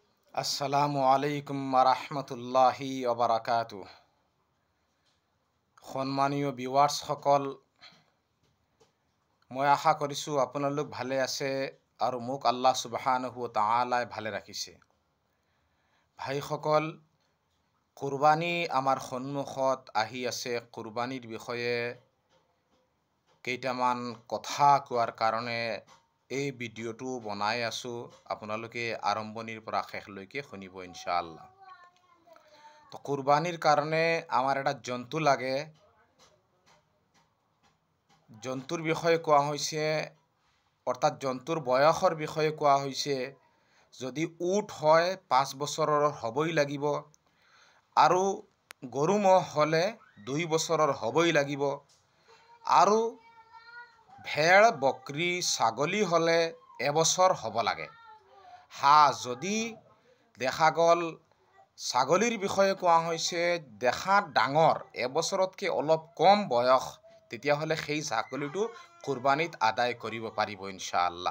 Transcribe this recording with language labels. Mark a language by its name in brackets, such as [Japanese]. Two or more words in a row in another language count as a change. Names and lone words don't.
[Arabic] السلام عليكم رحمة الله و بركاته. [Assamese] সম্মানীয় ভিউৱাৰ্ছসকল, মই আশা কৰিছোঁ আপোনালোক ভালে আছে আৰু মোক [Arabic] الله سبحانه و تعالى [Assamese] ভালে ৰাখিছে। ভাইসকল, কুৰবানী আমাৰ সন্মুখত আহি আছে। কুৰবানীৰ বিষয়ে কেইটামান কথা কোৱাৰ কাৰণে এই ভিডিঅ'টো বনাই আছোঁ। আপোনালোকে আৰম্ভণিৰ পৰা শেষলৈকে শুনিব ইনশাআল্লাহ। [Bangla] তো কুরবানির কারণে আমার একটা জন্তু লাগে। জন্তুর বিষয়ে কোয়া হয়েছে, অর্থাৎ জন্তুর বয়সের বিষয়ে কোয়া হয়েছে। [Assamese] যদি উট হয় 5 বছৰৰ হবই লাগিব, আৰু গৰু ম'হ হলে 2 বছৰৰ হবই লাগিব, আৰু ভেড় বকৰি ছাগলী হলে এবছৰ হ'ব লাগে। যদি দেখা গ'ল ছাগলীৰ বিষয়ে কোৱা হৈছে দেখাত ডাঙৰ, এবছৰতকৈ অলপ কম বয়স, তেতিয়াহ'লে সেই ছাগলীটো কুৰবানীত আদায় কৰিব পাৰিব ইনশাআল্লাহ।